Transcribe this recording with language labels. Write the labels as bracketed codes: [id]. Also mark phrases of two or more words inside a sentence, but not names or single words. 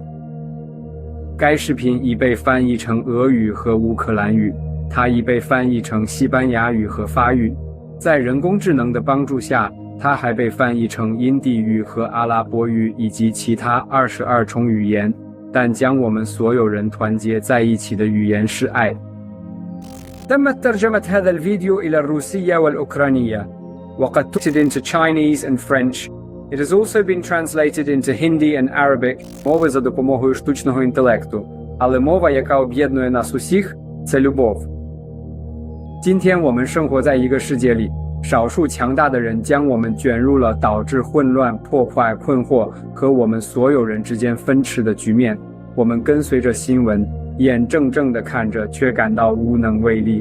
[zh] 该视频已被翻译成俄语和乌克兰语，它已被翻译成西班牙语和法语。在人工智能的帮助下，它还被翻译成印地语和阿拉伯语以及其他22种语言。但将我们所有人团结在一起的语言是爱。 [ar] تمت ترجمة هذا الفيديو إلى الروسية والأوكرانية وقد ترجمت [en] into Chinese and French. It has also been translated into Hindi and Arabic. [uk] Мови за допомогою штучного інтелекту. Але мова, яка об'єднує нас усіх, це любов. [zh] 今天我们生活在一个世界里，少数强大的人将我们卷入了导致混乱、破坏、困惑和我们所有人之间分歧的局面。我们跟随着新闻，眼睁睁地看着，却感到无能为力。